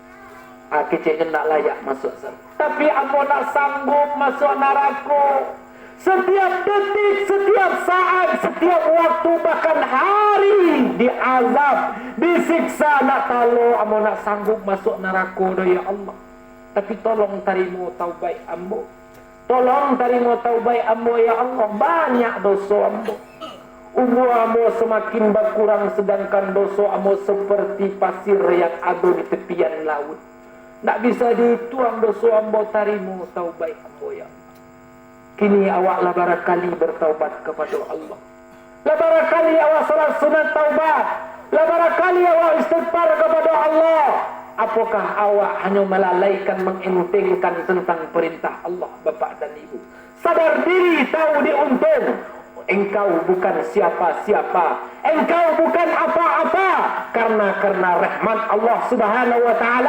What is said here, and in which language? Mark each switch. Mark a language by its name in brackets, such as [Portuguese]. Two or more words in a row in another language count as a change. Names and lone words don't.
[Minangkabau] Kecilnya nak layak masuk surga. Tapi ambo nak sanggup masuk neraka. [Indonesian] Setiap detik, setiap saat, setiap waktu, bahkan hari diazab, disiksa. [Minangkabau] Nak talo amo nak sanggup masuk neraka dah [Arabic] يا الله. [Minangkabau] Tapi tolong tarimo taubat ambo. Tolong tarimo taubat ambo [Arabic] يا الله. [Minangkabau] Banyak dosa ambo. [Indonesian] Umur ambo semakin berkurang, sedangkan dosa ambo seperti pasir yang ada di tepian laut. [Minangkabau] Tak bisa dituang dosa ambo, tarimo taubat ambo [Arabic] يا الله. [Minangkabau] Kini awaklah barakali bertaubat kepada Allah. Lah barakali awak salat sunat taubat. Lah barakali awak istighfar kepada Allah. [Indonesian] Apakah awak hanya melalaikan, mengentengkan tentang perintah Allah, Bapak dan Ibu? Sadar diri, tahu diuntung. Engkau bukan siapa-siapa. Engkau bukan apa-apa. Karena rahmat [Arabic] الله سبحانه وتعالى.